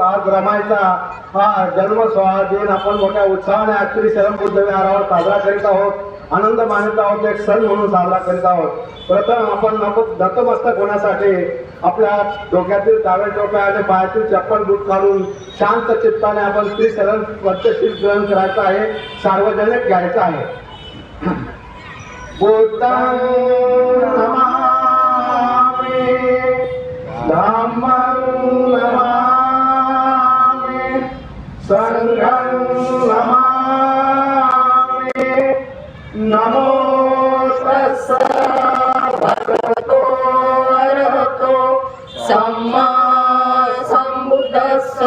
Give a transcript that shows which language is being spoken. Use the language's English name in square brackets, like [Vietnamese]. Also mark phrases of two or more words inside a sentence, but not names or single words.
[Marathi] आज रमाईचा हा जन्म सोहळा दिन आपण मोठ्या उत्साहाने आजची शरण बुद्ध विहारावर साजरा करीत आहोत. आनंद मानत आहोत, एक सण म्हणून साजरा करीत आहोत. प्रथम आपण नतमस्तक होण्यासाठी आपल्या डोक्यातील डाव्या टोप्या आणि पायातील चप्पल बूट काढून शांत चित्ताने आपण त्रिशरण पंचशील ग्रहण करायचं आहे, सार्वजनिक घ्यायचं आहे. [Pali] बुद्धं नमामि, धम्मं नमामि, संघं नमामि. नमो तस्सै भगवतो अरहतो सम्मा सम्बुद्धस्स.